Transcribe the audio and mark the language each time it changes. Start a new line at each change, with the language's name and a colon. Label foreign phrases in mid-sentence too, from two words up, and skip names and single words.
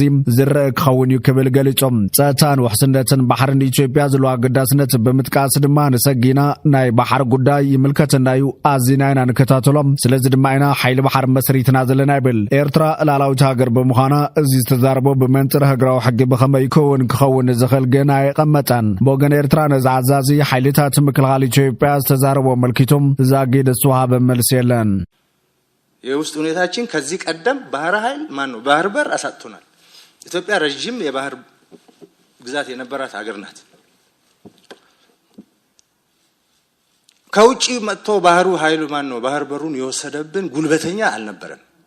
Tigrinya: ዝርአ ክኸውን ይክብል ገሊጾም ጸጥታን ውሕስነትን ባሕርን ኢትዮጵያ ዘለዎ ኣገዳስነት ብምጥቃስ ድማ ንሰጊና ናይ ባሕር ጉዳይ ይምልከተና እዩ ኣዚና ኢና ንከታተሎም ስለዚ ድማ ኢና ሓይሊ ባሕር መስሪትና ዘለና ይብል ኤርትራ ላላዊት ሃገር ብምዃና እዚ ዝተዛረቦ ብመንጽር ሃገራዊ ሕጊ ብኸመይ ክኸውን ዝኽእል ግን ኣይቐመጠን ብወገን ኤርትራ ነዚ ዓዛዚ ሓይልታት ምክልኻል ኢትዮጵያ ዝተዛረቦ መልኪቶም ዛጊድ ዝወሃበ መልሲ የለን
Amharic: የውስጥ ሁኔታችን ከዚህ ቀደም ባህር ኃይል ማን ነው ባህር በር አሳጥቶናል ኢትዮጵያ ረጅም የባህር ግዛት የነበራት ሀገር ናት ከውጪ መጥቶ ባህሩ ኃይሉ ማን ነው ባህር በሩን የወሰደብን ጉልበተኛ አልነበረም